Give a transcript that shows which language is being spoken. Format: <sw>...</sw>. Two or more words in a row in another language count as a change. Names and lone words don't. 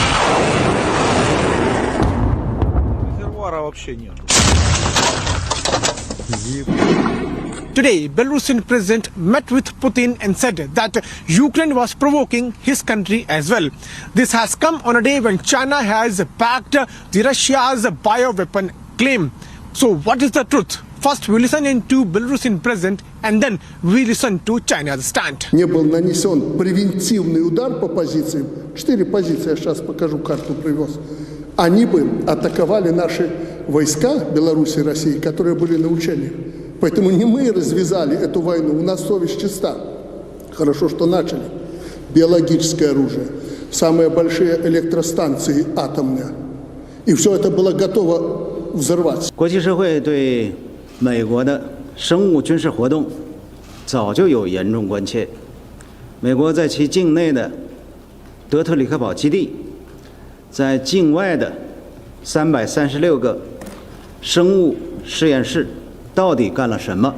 <en>Today, Belarusian president met with Putin and said that Ukraine was provoking his country as well. This has come on a day when China has backed the Russia's bioweapon claim. So what is the truth? First, we listen into Belarusian president, and then we listen to China's stand.</en> <ru>Не был нанесен превентивный удар по позициям. 4 позиции, я сейчас покажу, карту привез. Они бы атаковали наши войска Беларуси и России, которые были на учениях. Поэтому не мы развязали эту войну, у нас совесть чиста. Хорошо, что начали. Биологическое оружие, самые большие электростанции атомные. И все это было готово взорваться.</ru> <zh>国际社会对美国的生物军事活动早就有严重关切。美国在其境内的德特里克堡基地，在境外的336个生物实验室到底干了什么？</zh>